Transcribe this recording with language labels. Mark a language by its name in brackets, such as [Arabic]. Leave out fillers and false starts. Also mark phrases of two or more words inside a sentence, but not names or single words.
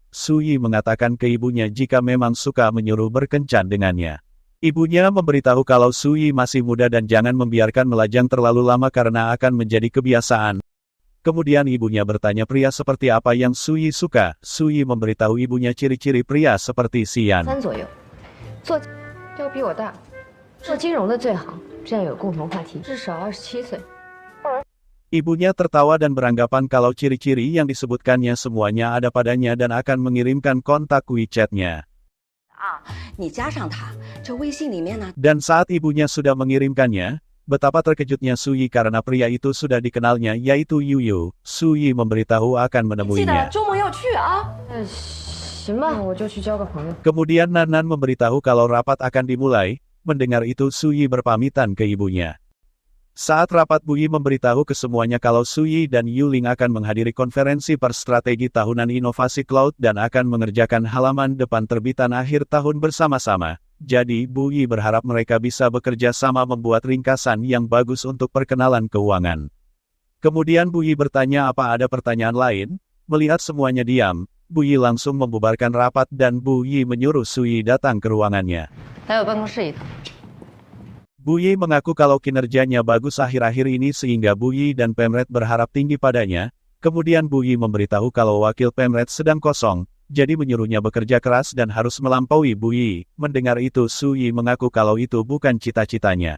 [Indonesian] Suyi mengatakan ke ibunya jika memang suka menyuruh berkencan dengannya. Ibunya memberitahu kalau Suyi masih muda dan jangan membiarkan melajang terlalu lama karena akan menjadi kebiasaan. Kemudian ibunya bertanya pria seperti apa yang Suyi suka. Suyi memberitahu ibunya ciri-ciri pria seperti Xian. [Chinese] 3 左右，做要比我大，做金融的最好，这样有共同话题，至少27岁。 [Indonesian] Ibunya tertawa dan beranggapan kalau ciri-ciri yang disebutkannya semuanya ada padanya dan akan mengirimkan kontak WeChat-nya. [Chinese] 你加上他，这微信里面呢， [Indonesian] Dan saat ibunya sudah mengirimkannya, betapa terkejutnya Suyi karena pria itu sudah dikenalnya yaitu Yuyu. Suyi memberitahu akan [Chinese] 记得 [Indonesian] menemuinya. [Chinese] 周末要去啊。行吧，我就去交个朋友。 [Indonesian] Kemudian Nanan memberitahu kalau rapat akan dimulai. Mendengar itu Suyi berpamitan ke ibunya. Saat rapat Buyi memberitahu ke semuanya kalau Suyi dan Yuling akan menghadiri konferensi strategi tahunan inovasi cloud dan akan mengerjakan halaman depan terbitan akhir tahun bersama-sama. Jadi Buyi berharap mereka bisa bekerja sama membuat ringkasan yang bagus untuk perkenalan keuangan. Kemudian Buyi bertanya apa ada pertanyaan lain. Melihat semuanya diam, Buyi langsung membubarkan rapat dan Buyi menyuruh Suyi datang ke ruangannya. [Chinese] 来我办公室一趟。 [Indonesian] Buyi mengaku kalau kinerjanya bagus akhir-akhir ini sehingga Buyi dan Pemret berharap tinggi padanya. Kemudian Buyi memberitahu kalau wakil Pemret sedang kosong, jadi menyuruhnya bekerja keras dan harus melampaui Buyi. Mendengar itu Suyi mengaku kalau itu bukan cita-citanya.